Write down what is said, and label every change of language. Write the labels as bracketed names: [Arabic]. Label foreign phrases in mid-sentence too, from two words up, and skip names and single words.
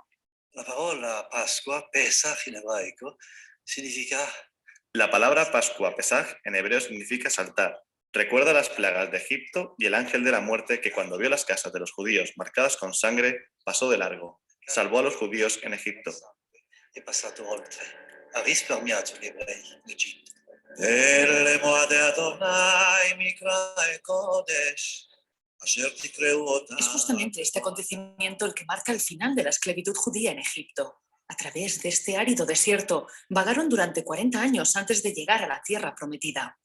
[Italian] La parola Pascua, Pesach en hebraico, significa... [Spanish] La palabra Pascua, Pesaj, en hebreo significa saltar. Recuerda las plagas de Egipto y el ángel de la muerte que cuando vio las casas de los judíos marcadas con sangre, pasó de largo. Salvó a los judíos en Egipto. [Italian] È passato oltre, ha risparmiato gli ebrei in Egitto. [Hebrew] אלה מועד אדוני מקרא קודש. [Spanish] Es justamente este acontecimiento el que marca el final de la esclavitud judía en Egipto. A través de este árido desierto vagaron durante 40 años antes de llegar a la tierra prometida.